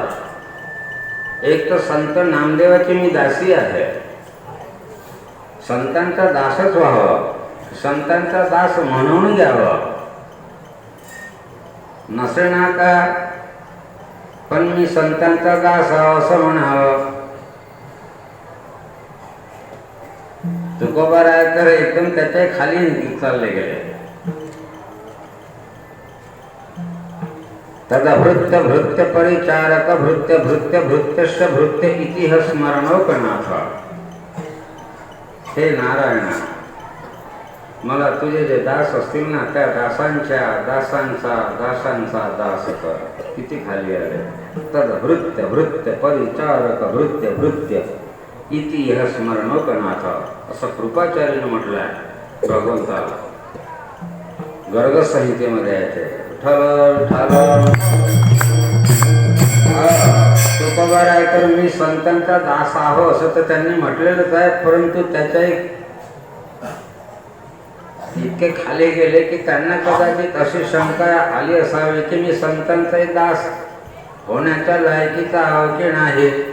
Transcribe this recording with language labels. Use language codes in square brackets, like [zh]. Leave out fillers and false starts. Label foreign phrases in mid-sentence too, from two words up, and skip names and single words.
[mr] एक तर संत नामदेवाची मी दासी आहे, संतांचा दासच व्हावं, संतांचा दास म्हणून घ्यावं, नसेना का पण मी संतांचा दास आहो असं म्हणावं. तुकोबा रायकर एकदम त्याच्या खाली चालले गेले. [sa] तदा भृत्य भृत्य परिचारक भृत्य भृत्य भृत्यश्च भृत्य इति स्मरणोकनाथ. [mr] हे नारायणा, मला तुझे जे दास असतील ना त्या दासांच्या दासांचा दासांचा दास कर. किती खाली आले. [sa] तद भृत्य भृत्य परिचारक भृत्य भृत्य इति स्मरणोकनाथ [mr] असं कृपाचार्याने म्हटलं आहे भगवंताला. गर्ग संहितेमध्ये आहे. तुकोबा रायकर मी संतांचा दास आहो असं तर त्यांनी म्हटलेलंच आहे, परंतु त्याच्या इतके खाली गेले की त्यांना कदाचित अशी शंका आली असावी की मी संतांचा दास होण्याच्या लायकीचा आहो की नाही.